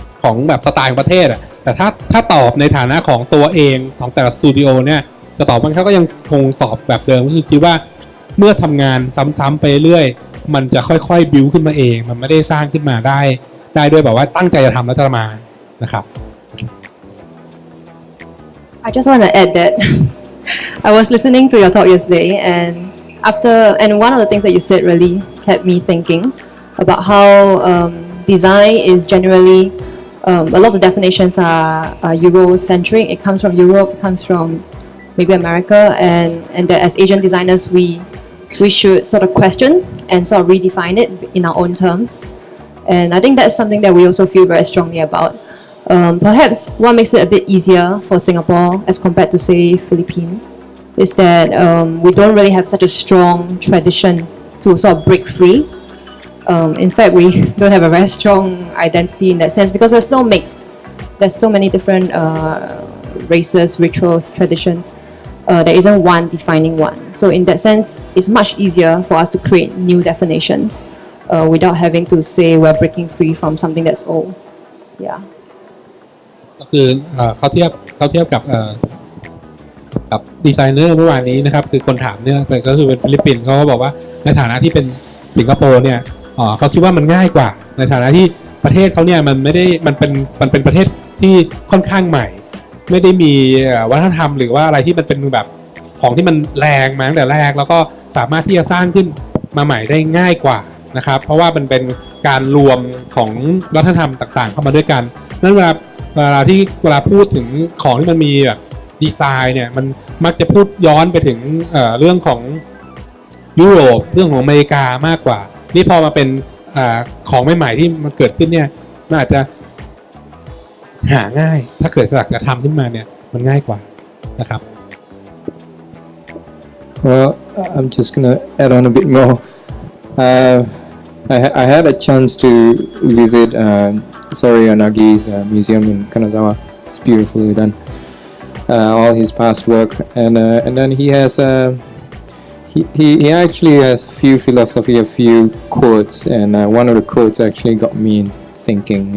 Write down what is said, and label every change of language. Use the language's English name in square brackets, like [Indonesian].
[Thai] องแบบสไตล์ของประเทศอะแต่ถ้าตอบในฐานะของตัวเองของแต่ละสตูดิโอเนี่ยจะตอบมันเขาก็ยังคงตอบแบบเดิมก็คือคิดว่าเมื่อทำงานซ้ำๆไปเรื่อยมันจะค่อยๆบิวขึ้นมาเองมันไม่ได้สร้างขึ้นมาได้ด้วยแบบว่าตั้งใจจะทำแล้วจะมานะครับ [English] I just want to add that I was listening to your talk yesterday, and one of the things that you said really kept me thinking about how design is generally a lot of the definitions are Eurocentric. It comes from Europe, it comes from maybe America, and that as Asian designers we should sort of question and sort of redefine it in our own terms. And I think that's something that we also feel very strongly about. Perhaps what makes it a bit easier for Singapore as compared to say Philippines is that we don't really have such a strong tradition to sort of break free. In fact, we don't have a very strong identity in that sense because we're so mixed. There's so many different races, rituals, traditions. There isn't one defining one. So in that sense, it's much easier for us to create new definitions without having to say we're breaking free from something that's old. Yeah. [Thai] ก็คือเขาเทียบกับดีไซเนอร์เมื่อวานนี้นะครับคือคนถามเนี่ยก็คือเป็นฟิลิปปินส์เขาก็บอกว่าในฐานะที่เป็นสิงคโปร์เนี่ยเขาคิดว่ามันง่ายกว่าในฐานะที่ประเทศเขาเนี่ยมันเป็นประเทศที่ค่อนข้างใหม่ไม่ได้มีวัฒนธรรมหรือว่าอะไรที่มันเป็นแบบของที่มันแรงมาตั้งแต่แรกแล้วก็สามารถที่จะสร้างขึ้นมาใหม่ได้ง่ายกว่านะครับเพราะว่ามันเป็นการรวมของวัฒนธรรมต่างๆเข้ามาด้วยกันนั้นเว ลาพูดถึงของที่มันมีแบบดีไซน์เนี่ยมันมักจะพูดย้อนไปถึงเรื่องของยุโรปเรื่องของอเมริกามากกว่านี่พอมาเป็นของใหม่ๆที่มันเกิดขึ้นเนี่ยมันอาจจะหาง่ายถ้าเกิดอยากจะทำขึ้นมาเนี่ยมันง่ายกว่านะครับ [English] Well, I'm just gonna add on a bit more. I had a chance to visit Soraya Nagi's museum in Kanazawa. It's beautifully done. All his past work, and then he has he actually has a few philosophy, a few quotes, and one of the quotes actually got me thinking.